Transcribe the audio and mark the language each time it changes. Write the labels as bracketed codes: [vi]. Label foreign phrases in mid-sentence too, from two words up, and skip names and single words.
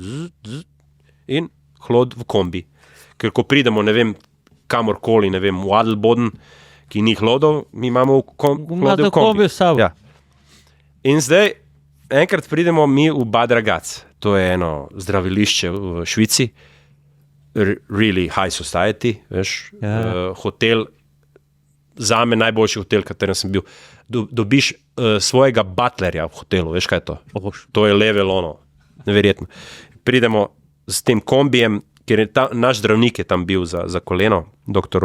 [sl] In hlod v kombi. Ker ko pridemo, ne vem, kamorkoli, ne vem, v Adelboden, ki ni hlodov, mi imamo hlode v kombi. Ja. In zdaj, enkrat pridemo mi v Bad Ragaz, to je eno zdravilišče v Švici, [en] really high society, [sl] veš, hotel, zame najboljši hotel, katerem sem bil. Dobiš svojega butlerja v hotelu, veš kaj je to? To je level ono, neverjetno. Pridemo s tem kombijem, ker je naš zdravnik je tam bil za koleno, dr.